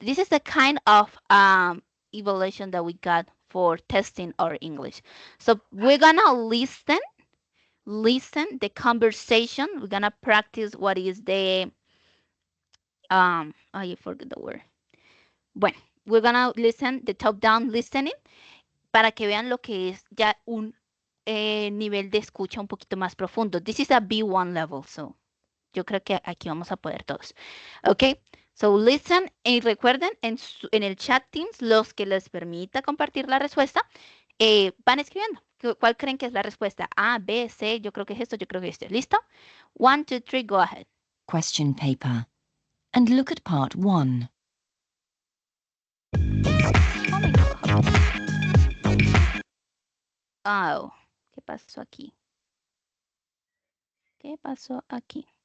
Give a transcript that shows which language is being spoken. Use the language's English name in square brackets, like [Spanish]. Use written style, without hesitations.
[English] This is the kind of evaluation that we got for testing our English. So we're going to listen the conversation. We're going to practice what is the, I forget the word. [Spanish] Bueno, [English] we're going to listen, the top-down listening, [Spanish] para que vean lo que es ya un nivel de escucha un poquito más profundo. [English] This is a B1 level, so [Spanish] yo creo que aquí vamos a poder todos. [English] Ok, so listen [Spanish] y recuerden en el chat Teams, los que les permita compartir la respuesta, van escribiendo. ¿Cuál creen que es la respuesta? A, B, C, yo creo que es esto, yo creo que es esto. ¿Listo? 1, 2, 3, [English] go ahead. Question paper and look at part 1. [Spanish] Oh, ¿qué pasó aquí? ¿Qué pasó aquí?